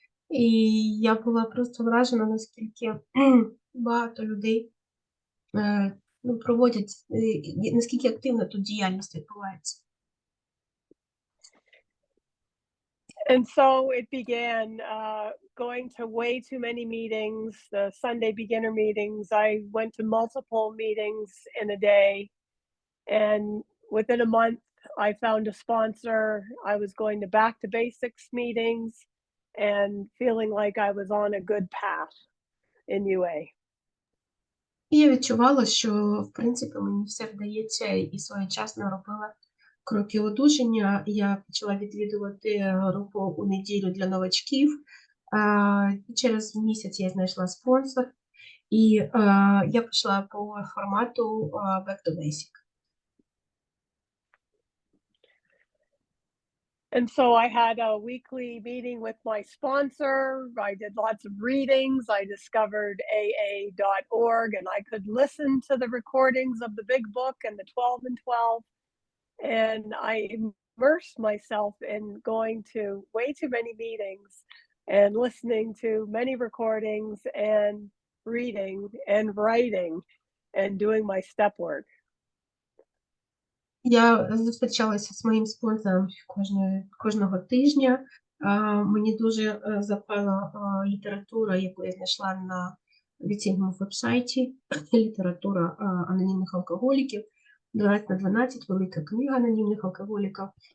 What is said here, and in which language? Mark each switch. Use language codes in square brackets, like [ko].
[uk] І я була просто вражена, наскільки багато людей проводять, наскільки активно тут діяльність відбувається. [en] And so it began going to way too many meetings, the Sunday beginner meetings. I went to multiple meetings in a day. And within a month, I found a sponsor. I was going to back to basics meetings and feeling like I was on a good path in UA. [uk] І я відчувала, що, в принципі, мені все вдається і своєчасно робила кроки одужання. Я почала відвідувати групу у неділю для новачків. Через місяць я знайшла спонсор, і я пішла по формату Back to Basic. [en] And so I had a weekly meeting with my sponsor. I did lots of readings. I discovered AA.org, and I could listen to the recordings of the big book and the 12 and 12. And I immersed myself in going to way too many meetings and listening to many recordings and reading and writing and doing my step work. [uk] Я зустрічалася з моїм спонсором кожного тижня. Мені дуже запала література, яку я знайшла на офіційному веб-сайті. Література анонімних алкоголіків. 12/12, велика книга анонімних алкоголіків.